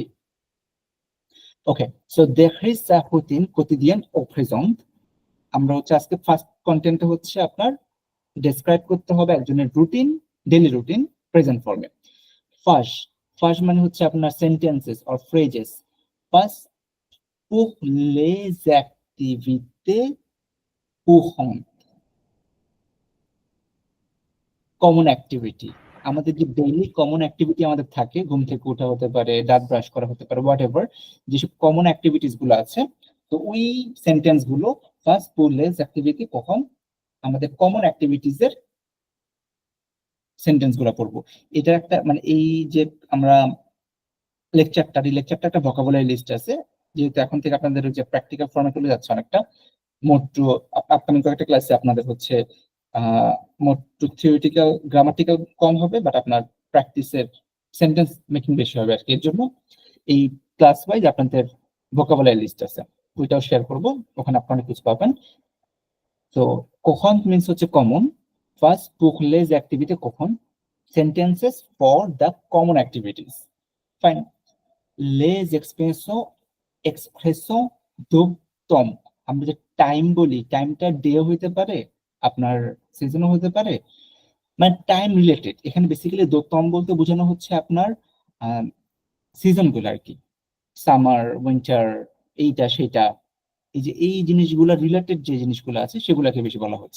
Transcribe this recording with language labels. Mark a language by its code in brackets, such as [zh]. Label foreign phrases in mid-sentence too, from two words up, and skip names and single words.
[bn] ওকে, সো দেখি [fr] sa routine quotidienne au présent, [bn] আমরা হচ্ছে আজকে [en] first content [bn] হচ্ছে আপনার ডেসক্রাইব করতে হবে একজনের রুটিন, [en] daily routine present forme. [bn] ফার্স্ট, ফার্স্ট মানে হচ্ছে আপনার [en] sentences or phrases. [bn] ফার্স্ট, [fr] pour les activités courantes, [en] common activity, [bn] আমাদের যে [en] daily common activity [bn] আমাদের থাকে, ঘুম থেকে ওঠা হতে পারে, দাঁত ব্রাশ করা হতে পারে, [en] whatever, [bn] যেসব [en] common activities [bn] গুলো আছে, তো ওই সেন্টেন্স গুলো ফার্স্ট [fr] pour les activités [bn] কখন আমাদের [en] common activities [bn] এর সেন্টেন্স গুলো পড়বো। এটা একটা মানে এই যে আমরা লেকচারটা, এই লেকচারটা একটা [en] vocabulary list [bn] আছে, যেহেতু এখন থেকে আপনাদের যে [en] practical forme [bn] চলে যাচ্ছে অনেকটা, মোট টু আপকামিং কয়েকটা ক্লাসে আপনাদের হচ্ছে মোট টু [en] theoretical grammatical [bn] কম হবে, বাট আপনার প্র্যাকটিসের [en] sentence making [bn] বেশি হবে আর কি। এর জন্য এই [en] class wise [bn] আপনাদের [en] vocabulary list [bn] আছে, ওইটাও শেয়ার করব, ওখানে আপনারা কিছু পাবেন। তো কখন মিন্স হচ্ছে কমন, ফার্স্ট [fr] pour les activités [bn] কখন, [en] sentences for the common activities, ফাইন, [fr] les expressions de temps, [bn] আমরা যে টাইম বলি, টাইমটা ডে হইতে পারে, আপনার সিজনও হতে পারে, মানে [en] time related. [bn] এখানে বেসিক্যালি দোতম বলতে বোঝানো হচ্ছে আপনার সিজন গুলো আর কি, সামার, উইন্টার, এইটা সেটা, এই যে এই জিনিসগুলো রিলেটেড যে জিনিসগুলো আছে সেগুলোকে বেশি বলা হচ্ছে।